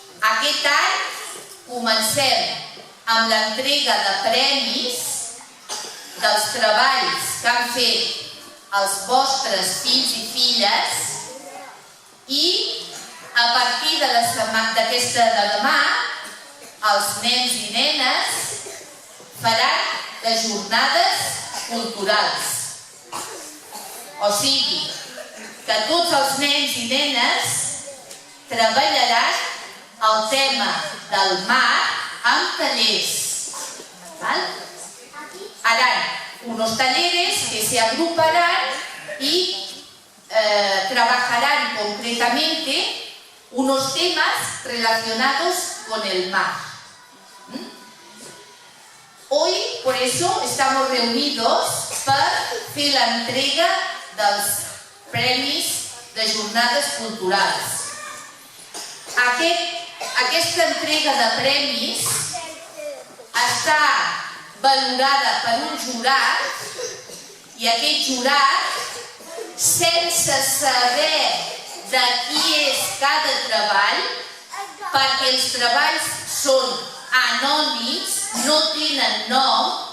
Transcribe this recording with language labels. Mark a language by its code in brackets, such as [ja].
[ca] Aquest any comencem amb l'entrega de premis dels treballs que han fet els vostres fills i filles i a partir d'aquesta de demà els nens i nenes faran les jornades culturals. O sigui, que tots els nens i nenes treballaran el tema del mar amb tallers. [es] Harán unos talleres que se agruparán y trabajarán concretamente unos temas relacionados con el mar. Hoy, por eso, estamos reunidos [ca] per fer l'entrega dels premis de jornades culturals. Aquesta entrega de premis està valorada per un jurat i aquest jurat, sense saber de qui és cada treball, perquè els treballs són anònims, no tenen nom,